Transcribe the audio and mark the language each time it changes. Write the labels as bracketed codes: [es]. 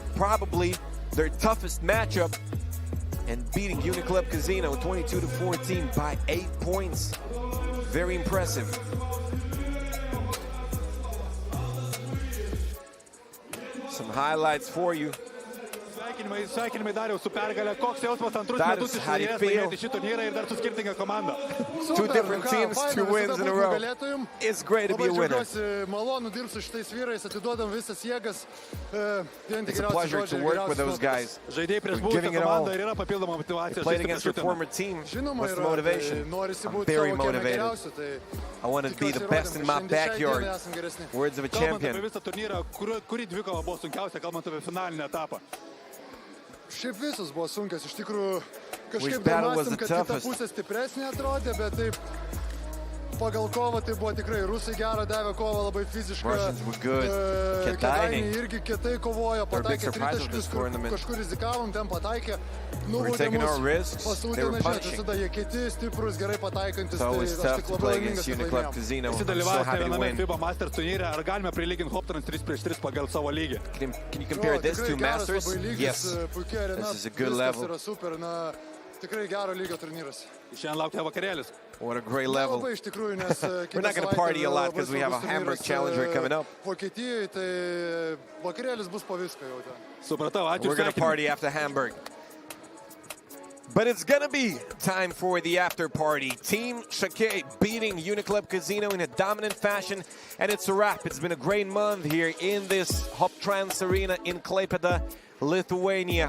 [en] Probably their toughest matchup. And beating Uniclub Casino 22-14 by 8 points. Very impressive. Some highlights for you. [lt] Sveikinimai Dariau su pergalė. Koks jausmas antrus metus iš eilės laimėti šį turnyrą ir dar su skirtinga komanda? [en] Two different teams, 2 wins in a row. It's great to be a winner. [lt] Malonu dirbti su šitais vyrais, atiduodam visas jėgas. [en] It's a pleasure to work with those guys. [lt] Žaidėjai prieš buvusią komandą ir yra papildoma motyvacija. [en] You played against your former team. What's the motivation? I'm very motivated. I want to be the best in my backyard. Words of a champion. [lt] Kalbant apie visą turnyrą, kuri dvikova buvo sunkiausia, kalbant apie finalinį etapą? Šiaip visos buvo sunkios, iš tikrųjų kažkaip mąstėm, kad kita pusė stipresnė atrodė, bet taip pagal kovą tai buvo tikrai rusai gerą davė kovą, labai fizišką. Kėdainiai irgi kietai kovojo, pataikė tritaškius, kažkur rizikavom, ten pataikė. Nubaudė mus, pasūtė, nežinot, visada jie kieti, stiprus, gerai pataikantis, tai aš tik labai laimingas, kad laimėjom. Visi dalyvauja viename FIBA Masters turnyre, ar galime prilyginti Hoptrans 3x3 pagal savo lygį? [en] Can you compare this to Masters? Yes. This is a good level. [lt] Yra super, na, tikrai gero lygio turnyras. Šiandien laukia vakarėlis. [en] What a great level. [lt] Labai iš tikrųjų, nes [en] We're not going to party a lot because we have a Hamburg Challenger coming up. [lt] Vokietijoje, tai vakarėlis bus po viską jau ten. Supratau, ačiū. [en] We're going to party after Hamburg. But it's going to be time for the after party. Team Shakei beating Uniclub Casino in a dominant fashion. And it's a wrap. It's been a great month here in this Hoptrans Arena in Klaipeda, Lithuania.